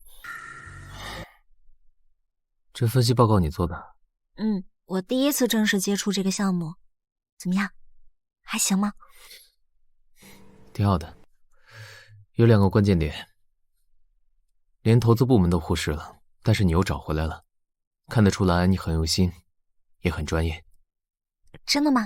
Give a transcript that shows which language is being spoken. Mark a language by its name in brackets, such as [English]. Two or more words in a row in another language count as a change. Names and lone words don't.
[Chinese] 这分析報告你做的？我第一次正式接觸這個項目，怎麼樣？還行嗎？挺好的，有2個關鍵點，連投資部門都忽視了，但是你又找回來了，看得出來你很用心，也很專業。真的嗎？